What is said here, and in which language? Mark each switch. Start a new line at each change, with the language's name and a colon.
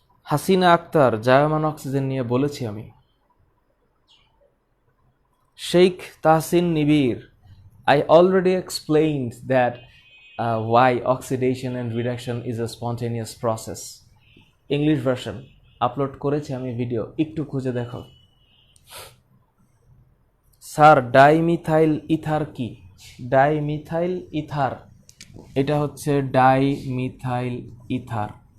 Bangla: Hasina Akter জায়মান oxygen নিয়ে বলেছি আমি।
English: Sheikh Tahsin Nibir, I already explained that why oxidation and reduction is a spontaneous process.
Bangla: English version upload করেছি আমি video, একটু খুঁজে দেখো। স্যার ডাইমিথাইল ইথার কি? ডাইমিথাইল ইথার, এটা হচ্ছে ডাইমিথাইল ইথার।